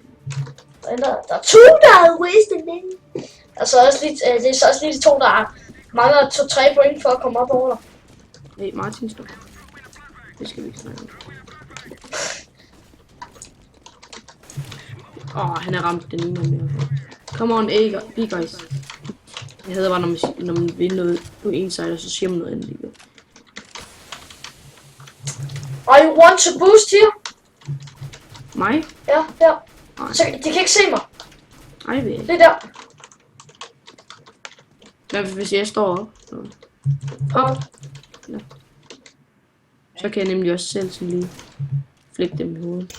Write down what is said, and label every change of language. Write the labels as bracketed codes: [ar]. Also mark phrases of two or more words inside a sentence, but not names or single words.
[da] Der er 2, der er worse end dig. Altså også lige, det er så også lige de 2, der mangler 2-3 point for at komme op over dig. Hey, Martin, stop. Det skal vi ikke snakke om. Han er ramt den ene mere. [en] Come on, B guys. [da] Jeg hader bare, når man vinder noget på en side, og så siger man noget andet lige. [en] I want to boost here. [da] Mig? Ja. Så de kan ikke se mig. Ej, ved jeg ikke. Det er der. Hvad hvis jeg står op? Hop. Ja. Så kan jeg nemlig også selv sådan lige flække dem i hovedet.